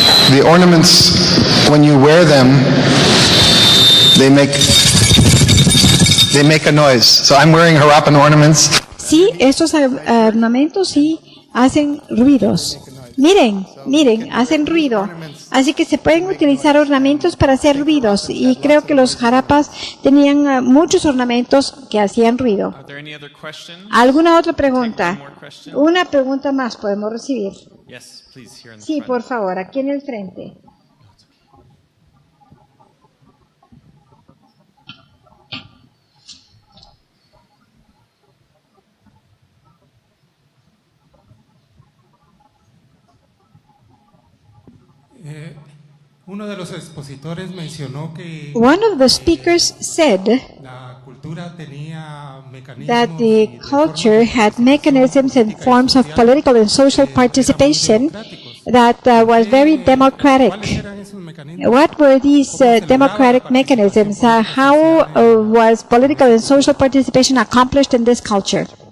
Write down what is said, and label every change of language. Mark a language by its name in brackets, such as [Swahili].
[English] The ornaments, when you wear them, they make a noise. So I'm wearing Harappan ornaments. [Spanish] Sí, estos ornamentos sí hacen ruidos. Miren, hacen ruido. Así que se pueden utilizar ornamentos para hacer ruidos. Y creo que los Harappas tenían muchos ornamentos que hacían ruido. ¿Alguna otra pregunta? Una pregunta más podemos recibir. Sí, por favor, aquí en el frente. Uno de los expositores mencionó que [English] One of the speakers said [Spanish] la cultura tenía mecanismos [English] that the culture had mechanisms and forms of political and social participation that was very democratic. What were these democratic mechanisms? How was political and social participation accomplished in this culture?